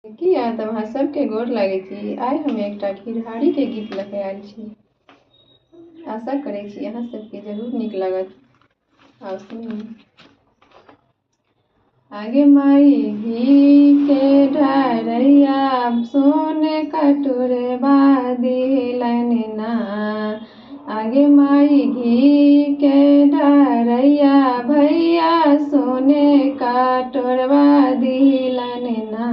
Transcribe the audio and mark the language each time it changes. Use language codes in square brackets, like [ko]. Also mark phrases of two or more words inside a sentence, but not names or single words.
[mai] किया तब अहाँ सबके गोर लागै छी। आइ हम एकटा खिरहारी के गीत लेके आयल छी। आशा करै छी अहाँ सबके जरूर नीक लागत। आओ सुनी। आगे माई घी के ढारैया सोने कटोरबा दिलन ना। आगे माई घी के ढारैया भैया सोने कटोरबा दिलन ना।